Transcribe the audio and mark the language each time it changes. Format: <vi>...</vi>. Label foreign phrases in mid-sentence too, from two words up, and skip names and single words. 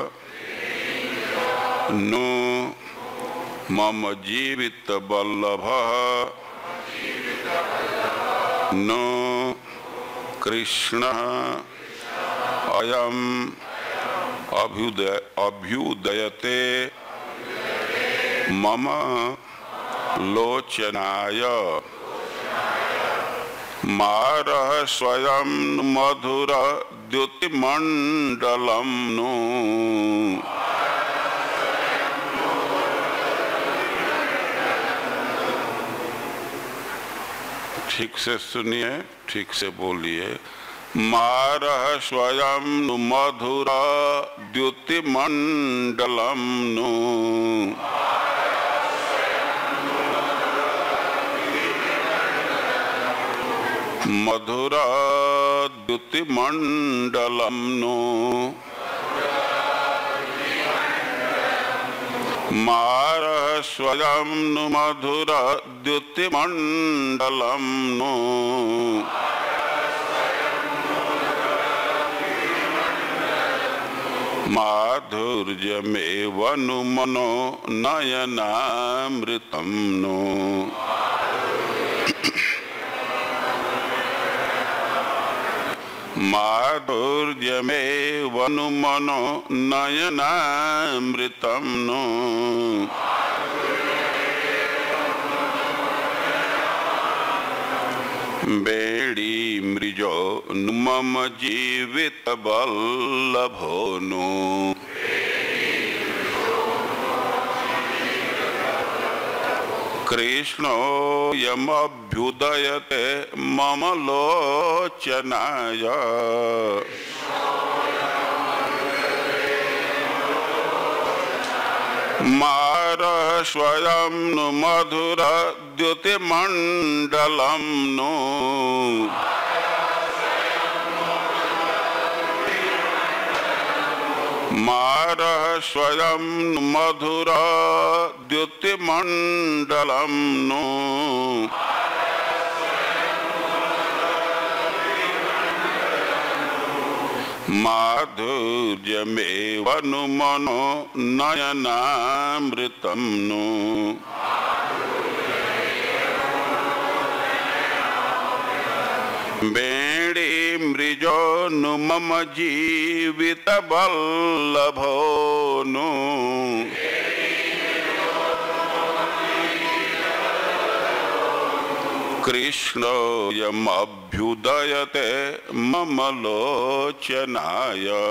<sa>नु मम जीवितवल्लभः नु कृष्णः अयं अभ्युदयते मम लोचनाय। मारः स्वयं मधुर द्युतिमण्डलं नु</sa> <hi>ठीक से सुनिए, ठीक से बोलिए।</hi> <sa>मारः स्वयं नु मधुर द्युतिमण्डलं नु मधुर द्युतिमण्डलं नु मारः स्वयं नु मधुर द्युतिमण्डलं नु माधुर्यमेव नु मनो नयनामृतं नु माधुर्यमेव नु मनो नयनामृतं नु वेणीमृजो नु मम जीवितवल्लभो नु कृष्णोऽयमभ्युदयते मम लोचनाय। मारः स्वयं नु मधुर द्युतिमण्डलं नु मारः स्वयं मधुर द्युतिमण्डलं नु माधुर्यमेव नु मनो नयनामृतं नु वेणीमृजो नु मम जीवितवल्लभो नु कृष्णोऽयमभ्युदयते मम लोचनाय।</sa>